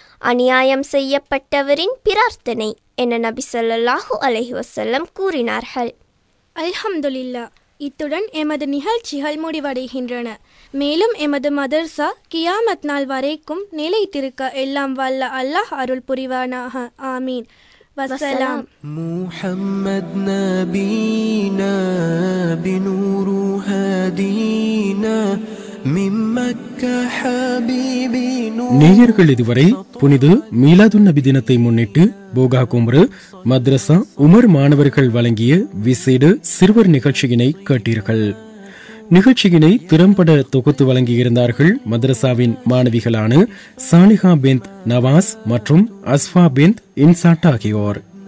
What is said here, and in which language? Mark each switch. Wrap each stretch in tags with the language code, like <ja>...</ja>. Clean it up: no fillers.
<ta>அநியாயம் செய்யப்பட்டவரின் பிரார்த்தனை என நபி ஸல்லல்லாஹு அலைஹி வஸல்லம் கூறினார்கள். அல்ஹம்துலில்லாஹ். இத்துடன் எமது நிகழ்ச்சிகள் முடிவடைகின்றன. மேலும் எமது மதர்சா கியாமத் நாள் வரைக்கும் நிலைத்திருக்க எல்லாம் வல்ல அல்லாஹ் அருள் புரிவானாக. ஆமீன். வஸ்ஸலாம்.</ta> <ar>محمد نبينا بنور هدينا من مكة حبيبي نور.</ar> <ta>நேயர்கள் இதுவரை புனித மீலாதுன் நபி தினத்தை முன்னிட்டு போகா கும்ரு மத்ரசா உமர் மாணவர்கள் வழங்கிய விசேட சிறுவர் நிகழ்ச்சியினை கேட்டீர்கள். நிகழ்ச்சியினை திறம்பட தொகுத்து வழங்கியிருந்தார்கள் மദ്രസാவின் மாணவிகளான சாலிஹா பின்த் நவாஸ் மற்றும் அஸ்ஃபா பின்த் இன்சாட் ஆகியோர்.</ta>